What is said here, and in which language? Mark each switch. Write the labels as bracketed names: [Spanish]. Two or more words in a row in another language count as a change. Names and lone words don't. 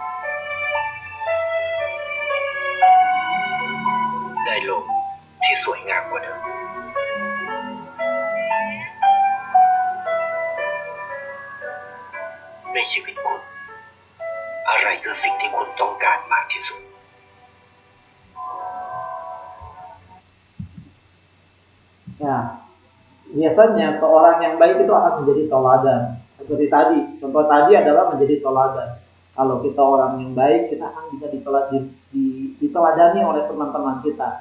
[Thai] ได้โลกที่สวยงามกว่าเดิมในชีวิตคุณอะไรคือสิ่งที่คุณต้องการมากที่สุด [Indonesian] Ya, biasanya seorang yang baik itu akan menjadi teladan. Seperti tadi, contoh tadi adalah menjadi teladan. Kalau kita orang yang baik, kita akan bisa diteladani oleh teman-teman kita.